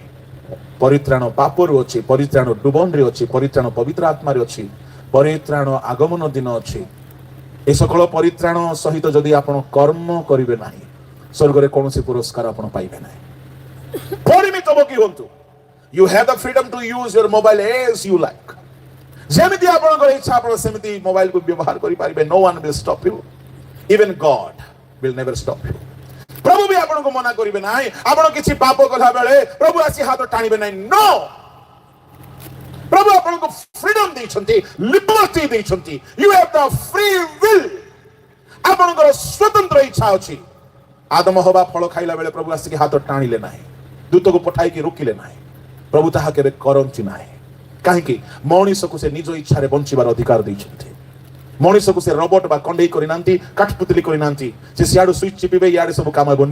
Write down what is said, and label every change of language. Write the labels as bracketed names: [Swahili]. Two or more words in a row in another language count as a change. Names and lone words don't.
[Odia] ପରିତ୍ରାଣ ପାପରୁ ଅଛି, ପରିତ୍ରାଣ ଡୁବନରେ ଅଛି, ପରିତ୍ରାଣ ପବିତ୍ର ଆତ୍ମାରେ ଅଛି, ପରିତ୍ରାଣ ଆଗମନ ଦିନ ଅଛି। ଏ ସକଳ ପରିତ୍ରାଣ ସହିତ ଯଦି ଆପଣ କର୍ମ କରିବେ ନାହିଁ, ସ୍ୱର୍ଗରେ କୌଣସି ପୁରସ୍କାର ଆପଣ ପାଇବେ ନାହିଁ। ପରିମିତ ଭୋଗୀ ହୁଅନ୍ତୁ। [English] You have the freedom to use your mobile as you like. [Odia] ଯେମିତି ଆପଣଙ୍କର ଇଚ୍ଛା ଆପଣ ସେମିତି ମୋବାଇଲକୁ ବ୍ୟବହାର କରିପାରିବେ। [English] No one will stop you. Even God will never stop you. [Odia] ପ୍ରଭୁ ବି ଆପଣଙ୍କୁ ମନା କରିବେ ନାହିଁ। ଆପଣ କିଛି ପାପ କଲା ବେଳେ ପ୍ରଭୁ ଆସି ହାତ ଟାଣିବେ ନାହିଁ। No, ପ୍ରଭୁ ଆପଣଙ୍କୁ ଫ୍ରିଡମ ଦେଇଛନ୍ତି, ଲିବର୍ଟି ଦେଇଛନ୍ତି। [English] You have the free will. [Odia] ଆପଣଙ୍କର ସ୍ୱତନ୍ତ୍ର ଇଚ୍ଛା ଅଛି। ଆଦମ ହବା ଫଳ ଖାଇଲା ବେଳେ ପ୍ରଭୁ ଆସିକି ହାତ ଟାଣିଲେ ନାହିଁ, ଦୂତକୁ ପଠାଇକି ରୋକିଲେ ନାହିଁ। ପ୍ରଭୁ ତାହା କେବେ କରନ୍ତି ନାହିଁ। କାହିଁକି? ମଣିଷକୁ ସେ ନିଜ ଇଚ୍ଛାରେ ବଞ୍ଚିବାର ଅଧିକାର ଦେଇଛନ୍ତି। ମଣିଷକୁ ସେ ରୋବଟ ବା କଣ୍ଡେଇ କରିନାହାନ୍ତି, କାଠପୁତଲି କରିନାହାନ୍ତି, ସେ ସିଆଡୁ ସୁଇଚ ଚିପିବେ, ଇଆଡେ ସବୁ କାମ ହେବ।